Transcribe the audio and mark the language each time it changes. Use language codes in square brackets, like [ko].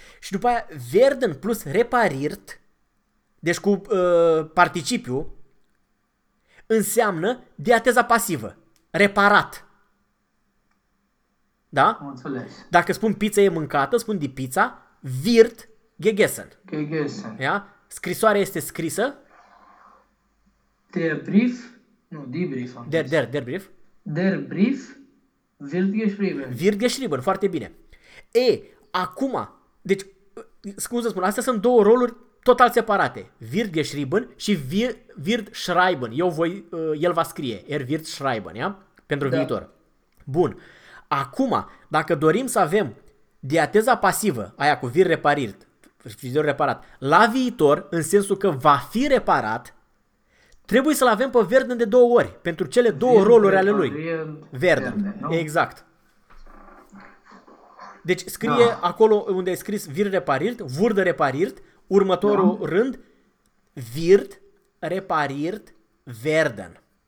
[ro] Și după aia, werden plus repariert, deci cu participiu, înseamnă diateza pasivă. Reparat. Da? Înțeles. Dacă spun pizza e mâncată, spun [de] die pizza wird gegessen. Gegessen. Ja? [ro] Scrisoarea este scrisă. [de] Der Brief. [ro] Nu, [de] die Brief. Der Brief. Der Brief wird geschrieben. Wird geschrieben. [ro] Foarte bine. E, acum, deci, scuze spun, astea sunt două roluri total separate. [de] Wird geschrieben [ro] și [de] wird schreiben. [ro] El va scrie. [de] Wird schreiben, ja? [ro] Pentru da. Viitor. Bun. Acum, dacă dorim să avem diateza pasivă, aia cu wird repariert, frigiderul reparat, la viitor, în sensul că va fi reparat, trebuie să-l avem pe Werden de două ori, pentru cele două wird roluri ale lui. [de] Werden. [ro] Exact. Deci scrie da. Acolo unde ai scris [de] wird repariert, wurde repariert, [ro] următorul da. Rând, [de] wird repariert Werden.